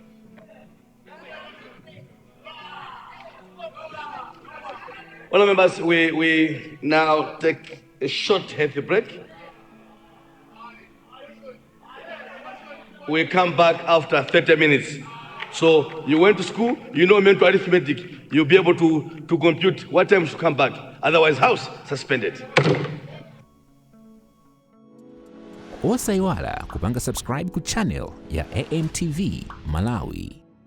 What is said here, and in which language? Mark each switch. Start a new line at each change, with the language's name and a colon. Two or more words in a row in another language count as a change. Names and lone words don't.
English: Honourable members, we now take a short healthy break. We come back after 30 minutes. So you went to school, you know mental arithmetic, you'll be able to compute what time to come back. Otherwise, house suspended.
Nyanja: Osaiwala kupanga subscribe ku channel ya AMTV Malawi.